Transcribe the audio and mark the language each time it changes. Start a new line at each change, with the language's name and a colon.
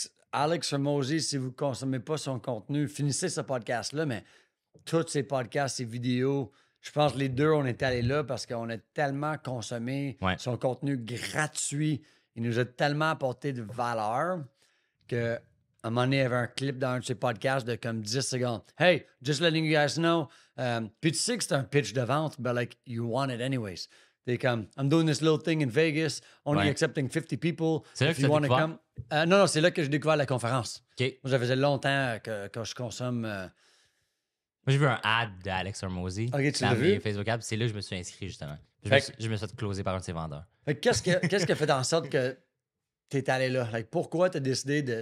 French: Alex Hormozi, si vous ne consommez pas son contenu, finissez ce podcast-là, mais tous ses podcasts, ses vidéos, je pense que les deux, on est allés là parce qu'on a tellement consommé son contenu gratuit. Il nous a tellement apporté de valeur que... À un moment donné, il y avait un clip dans un de ses podcasts de comme 10 secondes.
English: Hey, just letting you guys know.
French: Puis tu sais que c'est un pitch de vente,
English: but like, you want it anyways.
French: T'es comme,
English: I'm doing this little thing in Vegas, only accepting 50 people.
French: C'est là que tu as découvert? Non, c'est là que j'ai découvert la conférence. Okay. Moi, ça faisait longtemps que je consomme... Moi, j'ai vu un ad d'Alex Hormozi dans mes Facebook Ads. C'est là que je me suis inscrit, justement. Je me suis fait closer par un de ses vendeurs. Qu'est-ce qui a fait en sorte que tu es allé là? Like, pourquoi tu as décidé de...